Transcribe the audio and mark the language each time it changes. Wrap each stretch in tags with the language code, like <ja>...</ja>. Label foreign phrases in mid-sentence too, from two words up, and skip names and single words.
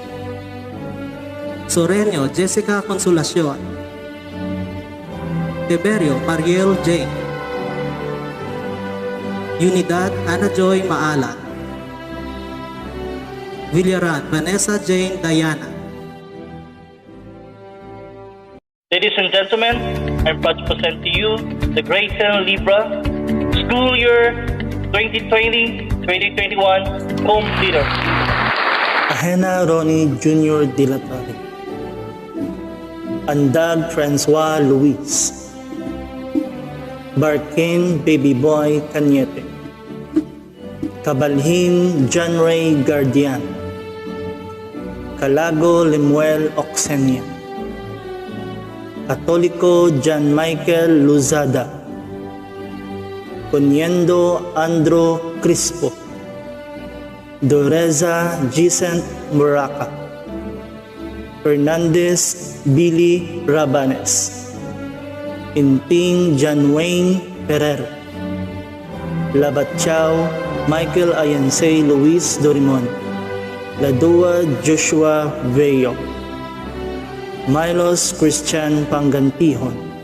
<en>Soreño Jessica Consolacion, Tiberio Mariel Jane, Unidad Ana Joy Maalan, Villaran Vanessa Jane Diana. Ladies and gentlemen, I'm proud to present to you the Grade 10 Libra School Year 2020-2021 completer. Ahena Ronnie Jr. Dilatari, Andag Francois Luis, Barkin Baby Boy Cañete, Cabalhin John Ray Guardian, Calago Lemuel Oxenia, Katoliko John Michael Luzada, Coniendo Andro Crispo, Doreza Gisent Muraca, Fernandez Billy Rabanes, Inting John Wayne Ferrer, Labatchao Michael Ayansay Luis Dorimon, Ladua Joshua Veyo, Milos Christian Pangantihon,</en>